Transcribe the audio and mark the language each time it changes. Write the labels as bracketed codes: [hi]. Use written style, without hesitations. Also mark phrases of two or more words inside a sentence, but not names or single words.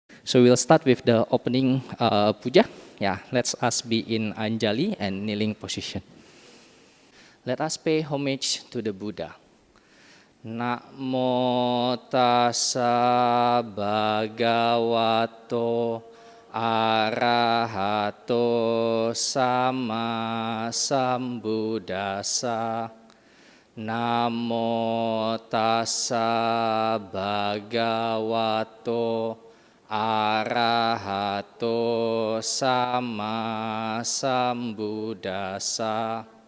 [en] So we'll start with the opening puja. Yeah, let us be in Anjali and kneeling position. Let us pay homage to the Buddha. [pi] Namo tassa bhagavato arahato sama sambuddhassa. Namo tassa bhagavato arahato sama sambuddhassa.